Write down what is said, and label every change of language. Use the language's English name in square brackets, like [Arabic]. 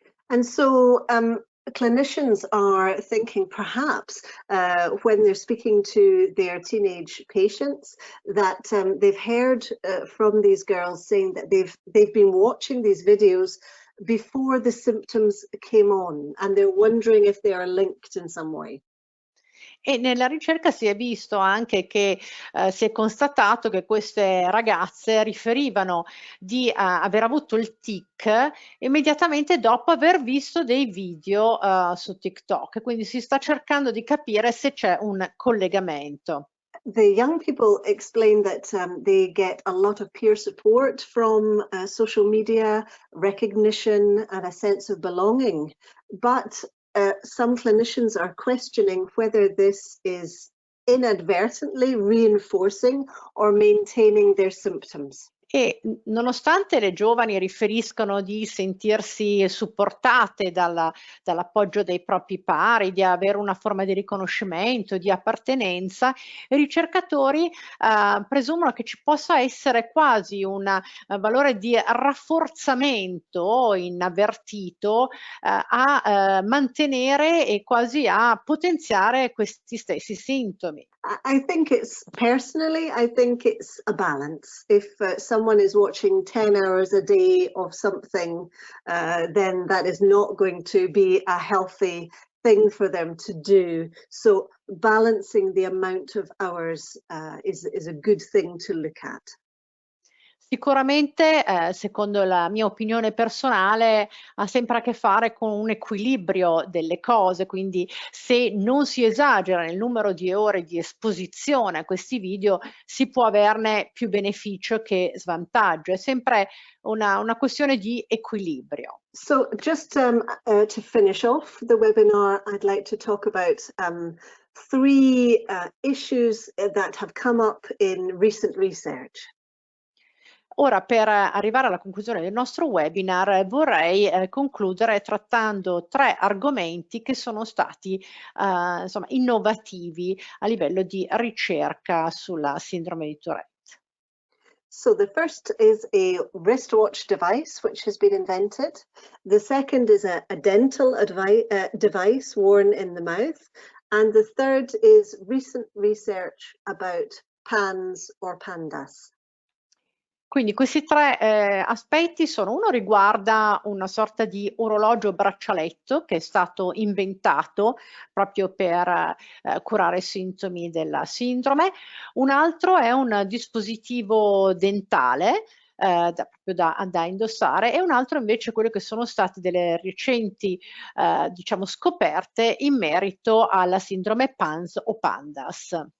[English] And so clinicians are thinking perhaps when they're speaking to their teenage patients that they've heard from these girls saying that they've been watching these videos before the symptoms came on, and they're wondering if they are linked in some way. [Italian] E nella ricerca si è visto anche che si è constatato che queste ragazze riferivano di aver avuto il tic immediatamente dopo aver visto dei video su TikTok, quindi si sta cercando di capire se c'è un collegamento. [English] The young people explain that they get a lot of peer support from social media, recognition, and a sense of belonging. But some clinicians are questioning whether this is inadvertently reinforcing or maintaining their symptoms. [Italian] E nonostante le giovani riferiscono di sentirsi supportate dall'appoggio dei propri pari, di avere una forma di riconoscimento, di appartenenza, i ricercatori presumono che ci possa essere quasi un valore di rafforzamento inavvertito a mantenere e quasi a potenziare questi stessi sintomi. [English] I think it's a balance. If someone is watching 10 hours a day of something, then that is not going to be a healthy thing for them to do. So balancing the amount of hours is a good thing to look at. [Italian] Sicuramente, secondo la mia opinione personale, ha sempre a che fare con un equilibrio delle cose, quindi se non si esagera nel numero di ore di esposizione a questi video, si può averne più beneficio che svantaggio. È sempre una questione di equilibrio. [English] So just to finish off the webinar, I'd like to talk about 3 issues that have come up in recent research. [Italian] Ora, per arrivare alla conclusione del nostro webinar, vorrei concludere trattando 3 argomenti che sono stati insomma, innovativi a livello di ricerca sulla sindrome di Tourette. [English] So the first is a wristwatch device which has been invented. The second is a dental device worn in the mouth. And the third is recent research about PANS or PANDAS. [Italian] Quindi questi tre aspetti sono: uno riguarda una sorta di orologio braccialetto che è stato inventato proprio per curare i sintomi della sindrome, un altro è un dispositivo dentale da indossare, e un altro invece quello che sono state delle recenti diciamo scoperte in merito alla sindrome PANS o PANDAS.